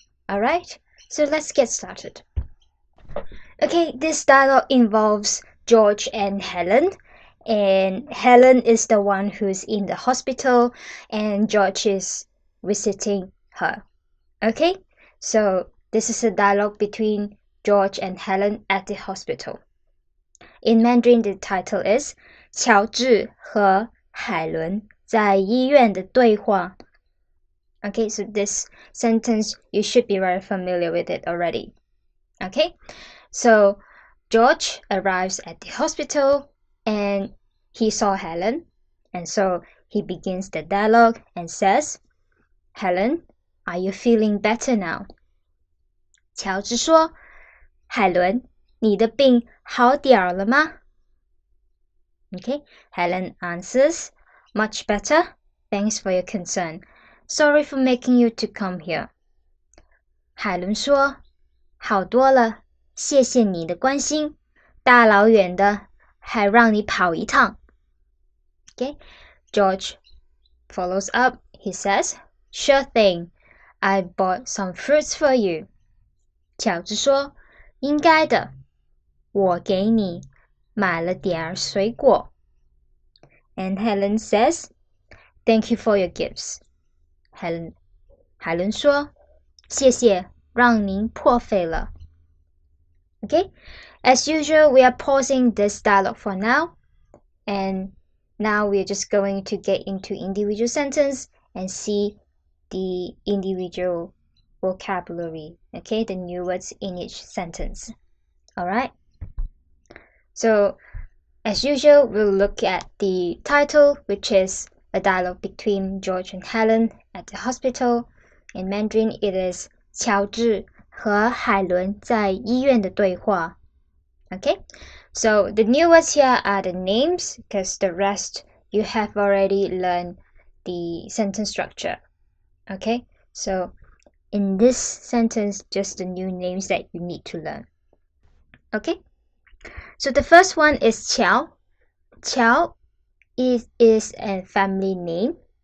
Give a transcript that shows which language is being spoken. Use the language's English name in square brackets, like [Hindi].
[English] Alright, so let's get started. Okay, this dialogue involves George and Helen. And Helen is the one who's in the hospital and George is visiting her. Okay, so this is a dialogue between George and Helen at the hospital. In Mandarin, the title is [Chinese] 乔治和海伦在医院的对话. [English] Okay, so this sentence, you should be very familiar with it already. Okay, so George arrives at the hospital and he saw Helen. And so he begins the dialogue and says, Helen, are you feeling better now? [Chinese] 乔治说，海伦，你的病好点儿了吗？ [English] Okay, Helen answers, much better. Thanks for your concern. Sorry for making you to come here. [Chinese] 海伦说，好多了，谢谢你的关心，大老远的还让你跑一趟。 [English] Okay, George follows up. He says, Sure thing. I bought some fruits for you. [Chinese] 乔治说，应该的，我给你买了点水果。 [English] And Helen says, Thank you for your gifts. [Chinese] 海伦说，谢谢，让您破费了。 [English] Okay, as usual, we are pausing this dialogue for now. And now we're just going to get into individual sentence and see the individual vocabulary, okay, the new words in each sentence. Alright, so as usual, we'll look at the title, which is a dialogue between George and Helen at the hospital. In Mandarin, it is [Chinese] 乔治和海伦在医院的对话. [English] Okay, so the new words here are the names, because the rest you have already learned the sentence structure. Okay, so in this sentence, just the new names that you need to learn. Okay, so the first one is Qiao. Qiao is a family name.